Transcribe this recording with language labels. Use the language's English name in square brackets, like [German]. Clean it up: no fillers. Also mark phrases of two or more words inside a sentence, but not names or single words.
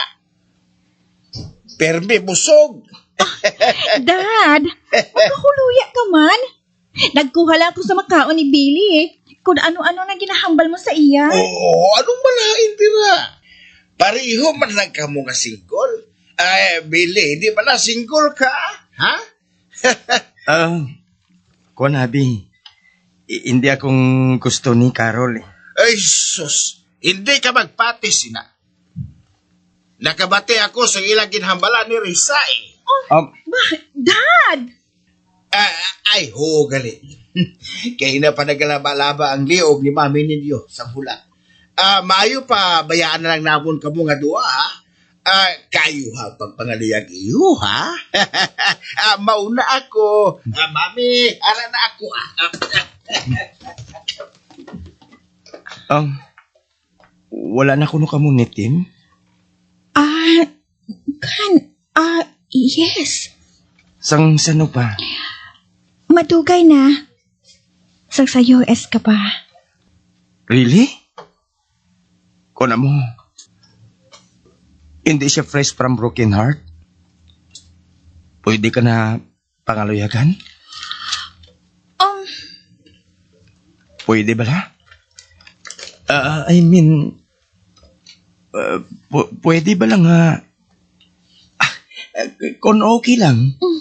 [Hiligaynon] Permi busog. Dad, makahuluya ka man. Nagkuha lang ako sa makaon ni Billy eh. Kung ano-ano na ginahambal mo sa iya. Oo, anong malain tira? Pariho man lang ka mo nga single. Ay, Billy, hindi ba na single ka? Ha? Kuan habi. Hindi akong gusto ni Carol eh. Ay, sus. Hindi ka magpatis na. Nakabate ako sa ilang ginhambala ni Risa eh. Dad! Ay, ho, galit. Kaya na pa nagalaba-laba ang liog ni mami ninyo sa bulan. Maayo pa, bayaan na lang namon ka mo nga dua, ha? Kayo ha, pagpangaliyag iyo, ha? Mauna ako. Mami, ala na ako, Wala na kuno ka mo ni Tim? [English] Yes. [Hiligaynon] Sang sano pa? Madugay na. Sa US ka pa. Really? Kuna mo, hindi siya [English] fresh from broken heart? [Hiligaynon] Pwede ka na pangaluyagan? Pwede ba la? Pwede ba lang kung okay lang?